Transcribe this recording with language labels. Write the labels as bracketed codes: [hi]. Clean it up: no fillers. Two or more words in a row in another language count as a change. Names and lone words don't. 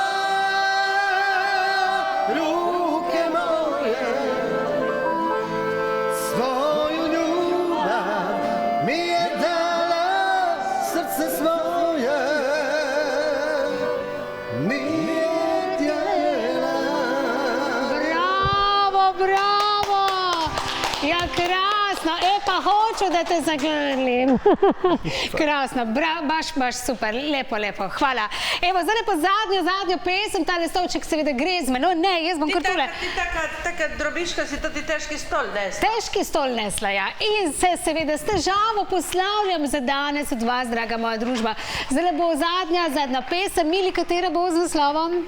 [hr] Ruke moje, svoju ljubav mi je dala, srce svoje, nije htjela. [sl] Bravo! Ja krasno! [hr] Pa hoď hoću da te zagrlim. Krasno, baš super, [sl] lepo, hvala. Evo, zdaj pa zadnjo pesem, ta listovček seveda gre z menoj, ne, jaz bom kar tule. Ti taka drobiška si to ti težki stol nesla. Težki stol nesla, ja. In se seveda s težavo poslavljam za danes od vas, draga moja družba. Zdaj bo zadnja pesem, Mili, katera bo z naslovom?